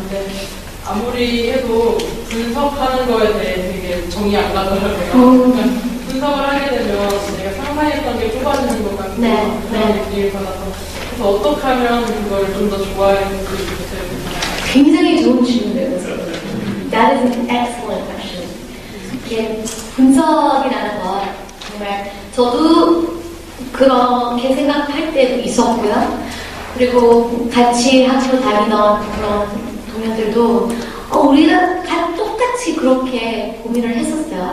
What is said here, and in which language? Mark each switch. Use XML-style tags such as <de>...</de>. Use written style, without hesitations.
<ko>근데 아무리 해도 분석하는 거에 대해 되게 정이 안 가더라고요. 그러니까 분석을 하게 되면 내가 상상했던 게 좁아지는 것 같고 그런 느낌이 받아서 그래서 어떻게 하면 그걸 좀 더 좋아했는지 굉장히 좋은 질문이에요.</ko> <en>That is an excellent question.</en> <ko>이게 분석이라는 거 정말 저도 그렇게 생각할 때도 있었고요. 그리고 같이 학교 다니던 그런 동료들도 우리가 똑같이 그렇게 고민을 했었어요.</ko>